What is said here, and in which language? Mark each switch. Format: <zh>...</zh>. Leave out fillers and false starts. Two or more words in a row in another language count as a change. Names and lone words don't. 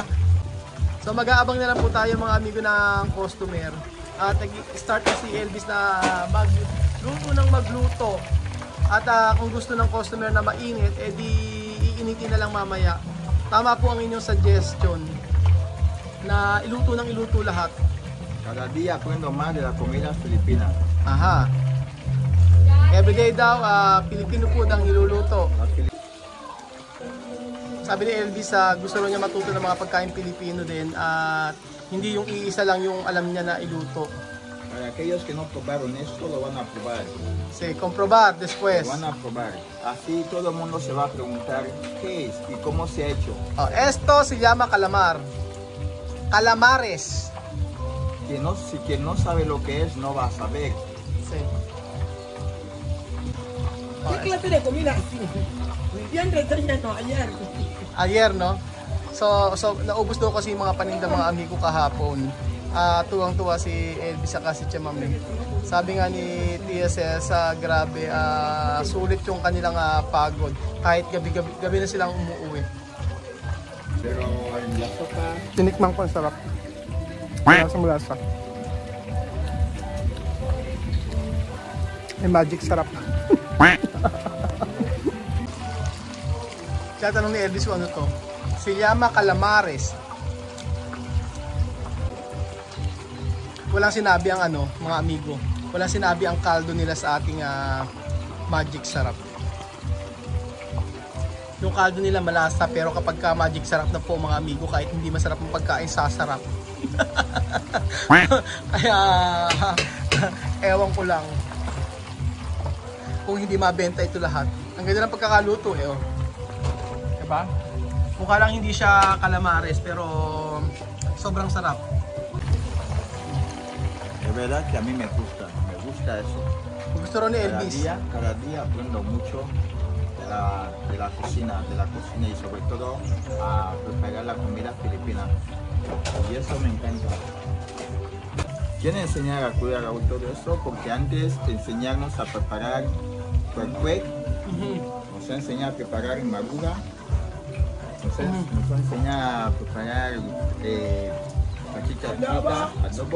<tl>So mag-aabang na lang po tayo mga amigo ng customer. At nag-start na si Elvis na magluto. At kung gusto ng customer na mainit, di iinitin na lang mamaya. Tama po ang inyong suggestion na iluto ng iluto lahat.</tl> <es>Cada día aprendo más de la comida filipina. Aha.</es> <tl>Everyday daw, Pilipino food ang niluluto. Sabi ni Elvis, gusto niya matuto ng mga pagkain Pilipino din at hindi yung iisa lang yung alam niya na iluto.</tl> <es>Para aquellos que no probaron esto, lo van a probar. Sí, comprobar después. Lo van a probar. Así todo el mundo se va a preguntar qué es y cómo se ha hecho. Oh, esto se llama calamar. Calamares. Quien no sabe lo que es, no va a saber. Sí. ¿Qué clase de comida así? Bien relleno ayer. Ayer, no?</es> <tl>So naubos daw kasi yung mga paninda mga amigo kahapon. Tuwang-tuwa si Elvis saka si Tia Mami. Sabi nga ni TSS, grabe, sulit yung kanilang pagod. Kahit gabi na silang umuwi.</tl> <es>Pero en la sopa,</es> <tl>Tinikman ko, ang sarap. Lasa. May magic sarap. Kaya tanong ni Elvis kung ano to.</tl> <es>Se llama calamares.</es> <tl>Walang sinabi ang mga amigo. Walang sinabi ang kaldo nila sa ating magic sarap. Yung kaldo nila malasa, pero kapag ka magic sarap na po mga amigo, kahit hindi masarap ang pagkain, sasarap. Kaya ewan ko lang kung hindi mabenta ito lahat. Ang ganda ng pagkakaluto oh. Diba? Mukha lang hindi siya calamares, pero sobrang sarap.</tl> <es>es verdad que a mí me gusta eso.</es> <tl>Gusto rin ni Elvis.</tl> <es>Cada día aprendo mucho de la cocina y sobre todo a preparar la comida filipina. Y eso me encanta. Quiero enseñar a cuidar todo eso porque antes de enseñarnos a preparar cuecuec, nos enseña a preparar maruga, nos enseña a preparar salchicha frita, adobo,</es>